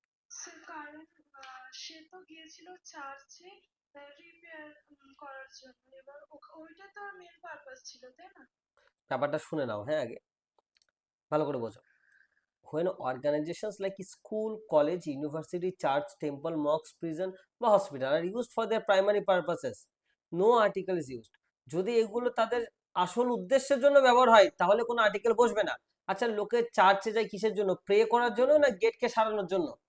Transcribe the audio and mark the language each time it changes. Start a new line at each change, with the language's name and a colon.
Bangla: সে কারণ সে তো গিয়েছিল চার্চে রিপেয়ার করার জন্য, এবার ওইটা তো মেন পারপাস ছিল, তাই না? ব্যাপারটা শুনে নাও, হ্যাঁ, আগে ভালো করে বোঝো।
English: when organizations like school, college, university, church, temple, mosque, prison বা hospital are used for their primary purposes, no article is used.
Bangla: যদি এগুলো তাদের আসল উদ্দেশ্যের জন্য ব্যবহার হয় তাহলে কোনো আর্টিকেল বসবে না। আচ্ছা লোকে চার্চে যায় কিসের জন্য? প্রে করার জন্য না গেটকে সারানোর জন্য?